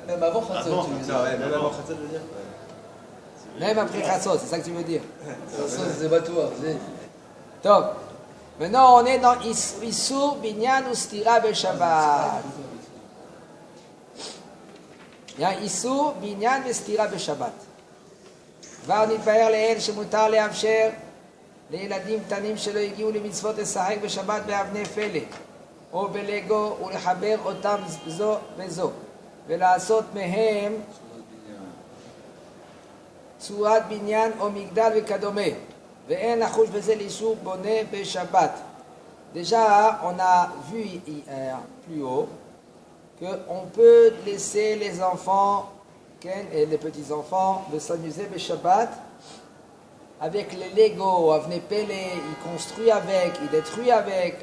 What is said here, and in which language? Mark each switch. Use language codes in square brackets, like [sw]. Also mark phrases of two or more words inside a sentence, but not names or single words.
[fr] même avant Khatzot, tu veux dire. Même avant Khatzot, je veux dire. Même après Chatzot, c'est ça que tu veux dire. Ça, c'est pas toi. Top. Maintenant, on est dans Issour, Binyan ou [he] סתירה בשבת. [fr] Il y a Issour, Binyan ou [he] סתירה בשבת. כבר נתבהר לעיל שמותר לאפשר לילדים קטנים שלא הגיעו למצוות לשחק בשבת באבני פלא או בלגו ולחבר אותם זו בזו ולעשות מהם צורת בניין או מגדל וכדומה ואין לחוש בזה לאיסור בונה בשבת. [fr] Déjà, on a vu plus haut qu'on peut laisser les enfants et les petits-enfants de s'amuser le Shabbat avec les Lego, [he] אבני פלא, [fr] ils construisent avec, ils détruisent avec.